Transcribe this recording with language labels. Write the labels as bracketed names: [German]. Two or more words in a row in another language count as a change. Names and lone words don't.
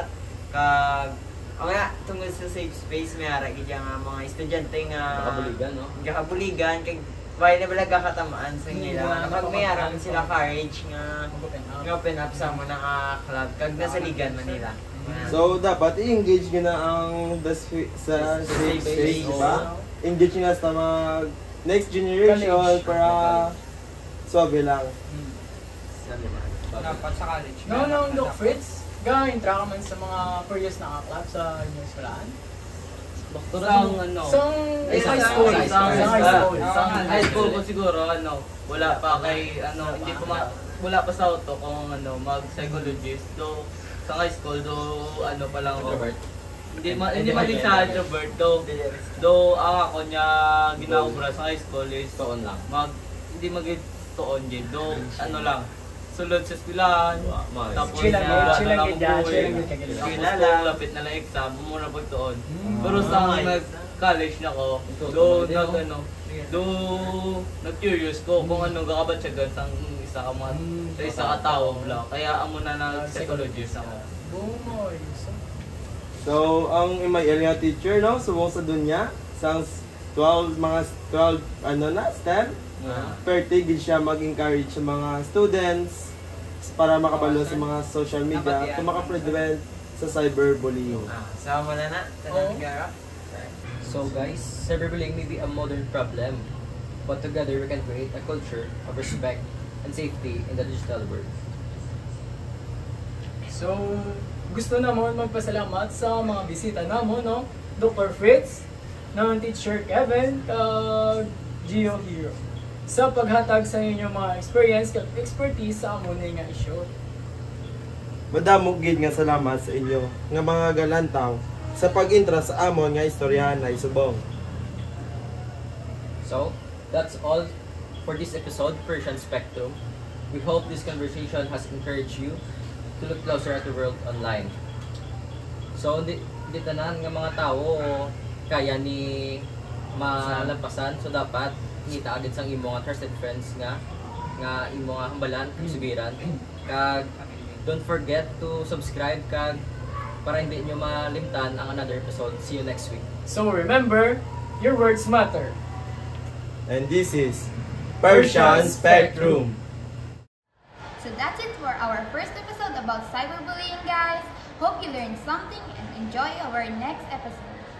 [Hiligaynon] Kag nga tungod sa [English] safe space [Hiligaynon] may ara gid nga mga estudyante nga Nakabuligan, no? gakabuligan kay why na bala gakatamaan sa nila. Kapag may ara man sila courage nga [English] open up [Hiligaynon] sa mo na club kag nasa ligan man nila. So, dapat i-engage nyo na ang sa [English] safe space, [Hiligaynon] di ba? Engage nyo na sa [English] next generation [Hiligaynon] College. para suabe lang. Dapat sa college. No, Doc Fritz, ga-intra ka man sa mga previous na club sa inyong eskwelahan? Sang ano? Sa high school. Sa high school. Sa high school ko siguro wala pa kay hindi pa wala pa sa auto kung mag-psychologist. Do sa high school pa lang ako. Introvert. Hindi man din sa introvert do ang ako niya ginaubra sa high school is Tuon lang. hindi magtuon din do lang sulod sa eskwelahan tapos [Filipino] Chill lang yun, chill lang yun dyan, buhay. chill lang yun kagilid. [Hiligaynon] Tapos kung lapit na lang exam muna pagtuon pero sa nag-college na ko nag-curious ko kung anong gakabatsyagan sa isa ka man sa isa ka tao lang kaya amo na nag-psychologist ako. Bumoy. So, ang MIL nga teacher, no? Subong sa dunya, sang 12 STEM, 30 gid siya mag-encourage sa mga students para makabalo sa mga [English] social media [Hiligaynon] kung maka-prevent sa cyberbullying. Sama na. [English] So guys, cyberbullying may be a modern problem, but together we can create a culture of respect and safety in the digital world. [Hiligaynon] So, gusto namon magpasalamat sa mga bisita namo, no? Dr. Fritz, ng Teacher Kevin, kag Gio Hero, sa paghatag sa inyong mga experience kag expertise sa amon nga issue. Madamo gid nga salamat sa inyo nga mga galantaw sa pag-intra sa amon nga istoryahan na isubong. [English] So, that's all for this episode, Persian Spectrum. We hope this conversation has encouraged you to look closer at the world online. [Hiligaynon] So, di tanan nga mga tao kaya ni malampasan. So, dapat ngita agad sang imo nga trusted friends nga imo nga hambalan, sugiran. [English] Kag don't forget to subscribe [Hiligaynon] kag para hindi nyo malimtan ang [English] another episode. See you next week. So remember, your words matter. And this is Persian Spectrum. So that's it for our first episode about cyberbullying, guys. Hope you learned something and enjoy our next episode.